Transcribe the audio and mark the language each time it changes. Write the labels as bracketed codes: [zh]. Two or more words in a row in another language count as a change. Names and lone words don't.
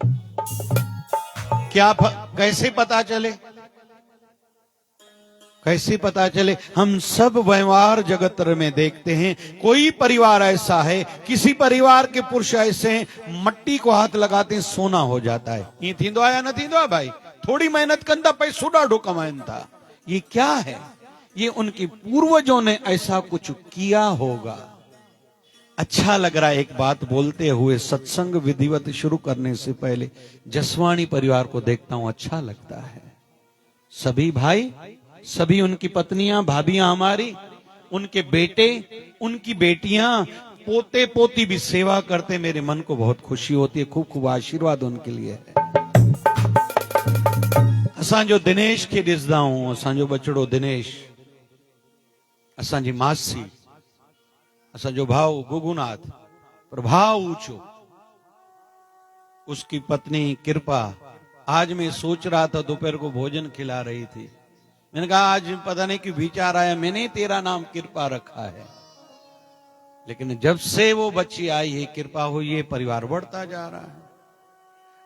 [hi] क्या कैसे पता चले, कैसे पता चले? हम सब व्यवहार जगत में देखते हैं। कोई परिवार ऐसा है, किसी परिवार के पुरुष ऐसे हैं, मट्टी को हाथ लगाते हैं सोना हो जाता है। [sd] ये थींदो आया न थींदो भाई, थोड़ी मेहनत कंदा पैसो ॾाढो कमाइन था। [hi] ये क्या है? ये उनके पूर्वजों ने ऐसा कुछ किया होगा। अच्छा लग रहा है एक बात बोलते हुए, सत्संग विधिवत शुरू करने से पहले जसवाणी परिवार को देखता हूं, अच्छा लगता है। सभी भाई, सभी उनकी पत्नियां, भाभियां हमारी, उनके बेटे, उनकी बेटियां, पोते पोती भी सेवा करते, मेरे मन को बहुत खुशी होती है। खूब खूब आशीर्वाद उनके लिए है। [sd] असांजो दिनेश खे ॾिसंदा हूं, असांजो बचड़ो दिनेश, असांजी मासी, असांजो भाऊ गुगुनाथ, [hi] प्रभाव ऊंचो, उसकी पत्नी कृपा। आज मैं सोच रहा था, दोपहर को भोजन खिला रही थी, मैंने कहा आज पता नहीं क्यों विचार आया, मैंने तेरा नाम कृपा रखा है, लेकिन जब से वो बच्ची आई है, कृपा हुई है, परिवार बढ़ता जा रहा है।